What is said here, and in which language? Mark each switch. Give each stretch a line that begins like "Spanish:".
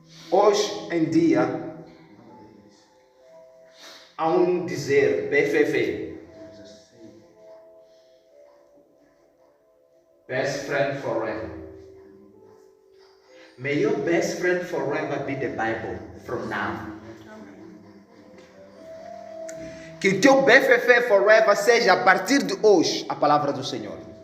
Portuguese: Hoje em dia, há um dizer, BFF, Best Friend Forever.
English: May your best friend forever be the Bible from now.
Portuguese: Que o teu BFF forever seja, a partir de hoje, a palavra do Senhor.